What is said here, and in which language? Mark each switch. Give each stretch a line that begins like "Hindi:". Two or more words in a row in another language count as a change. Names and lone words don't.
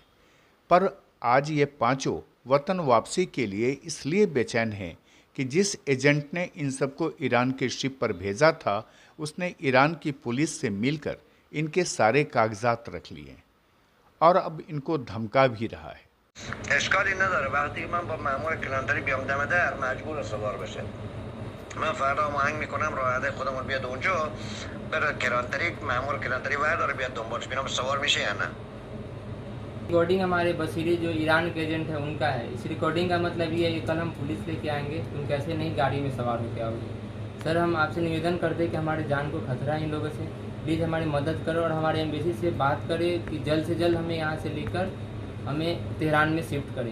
Hindi: पर आज ये पांचों वतन वापसी के लिए इसलिए बेचैन हैं कि जिस एजेंट ने इन सबको ईरान के शिप पर भेजा था, उसने ईरान की पुलिस से मिलकर इनके सारे कागजात रख लिए और अब इनको धमका भी रहा है।
Persian: اشکالی نداره وقتی من با مأمور کلانتری بیام دم در مجبور سوار بشه. من فردا آهنگ میکنم راهده خودمون بیاد اونجا بره کلانتری، مأمور کلانتری ورداره بیاد دنبالش ببینم سوار میشه یا نه.
Hindi: रिकॉर्डिंग हमारे बसीरी जो ईरान के एजेंट है उनका है। इस रिकॉर्डिंग का मतलब ये है कि कल हम पुलिस लेके आएंगे, तुम कैसे नहीं गाड़ी में सवार होकर आओगे। सर हम आपसे निवेदन करते हैं कि हमारे जान को खतरा है इन लोगों से, प्लीज़ हमारी मदद करो और हमारे एम्बेसी से बात करें कि जल्द से जल्द हमें यहाँ से लेकर हमें तेहरान में शिफ्ट करें।